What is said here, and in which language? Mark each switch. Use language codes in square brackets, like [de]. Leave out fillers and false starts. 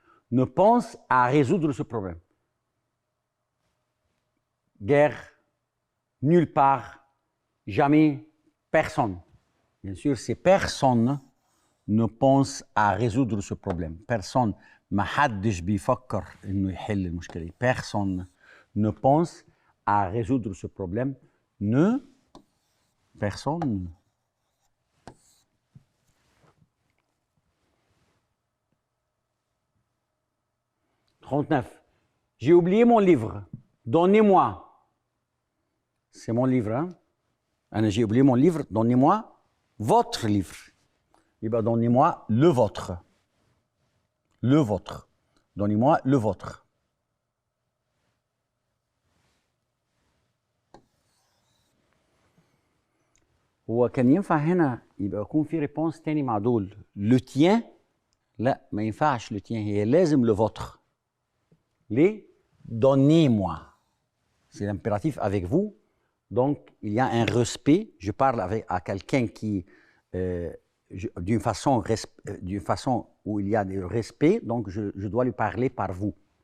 [fr] Ne pense à résoudre ce problème. Guerre, nulle part, jamais, personne. Bien sûr, c'est personne ne pense à résoudre ce problème. Personne. [ar] ما حدش بيفكر إنه يحل المشكلة دي. [fr] Personne ne pense à résoudre ce problème. Ne. Personne. « 39. J'ai oublié mon livre. Donnez-moi. C'est mon livre, hein? J'ai oublié mon livre. Donnez-moi votre livre. Eh bien, donnez-moi le vôtre. Le vôtre. Donnez-moi le vôtre. [ar] هو كان ينفع هنا يبقى يكون في ريبونس تاني مع دول. [fr] Le tien. [ar] لا ما ينفعش [fr] le tien. [ar] هي لازم [fr] le vôtre. Les donnez-moi. C'est l'impératif avec vous. Donc, il y a un respect. Je parle à quelqu'un qui, d'une façon où il y a du respect, donc je dois lui parler par vous.